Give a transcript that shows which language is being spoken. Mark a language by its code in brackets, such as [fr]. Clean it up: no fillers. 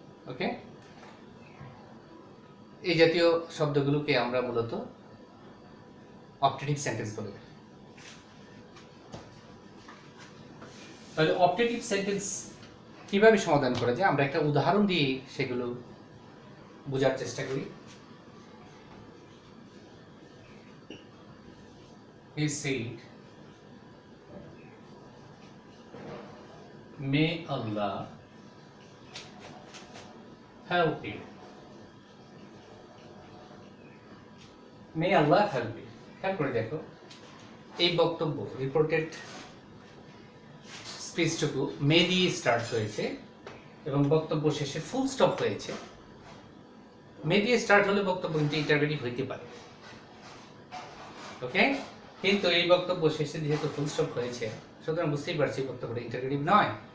[bn] ওকে, এই জাতীয় শব্দগুলোকে আমরা মূলত অপটেটিভ সেন্টেন্স বলে থাকি। তাহলে অপটেটিভ সেন্টেন্স কিভাবে সমাধান করা যায়, আমরা একটা উদাহরণ দিয়ে সেগুলো বোঝার চেষ্টা করি। [en] He said, may Allah help you. May Allah help you. [bn] খেয়াল করে দেখো, এই বক্তব্য রিপোর্টেড স্পিচটুকু মে দিয়ে স্টার্ট হয়েছে এবং বক্তব্য শেষে ফুল স্টপ হয়েছে। মে দিয়ে স্টার্ট হলে বক্তব্য কিন্তু ইন্টারগ্রেটিভ হইতে পারে, ওকে, কিন্তু এই বক্তব্য শেষে যেহেতু ফুল স্টপ হয়েছে সুতরাং বুঝতেই পারছি বক্তব্যটা ইন্টারগ্রেটিভ নয়।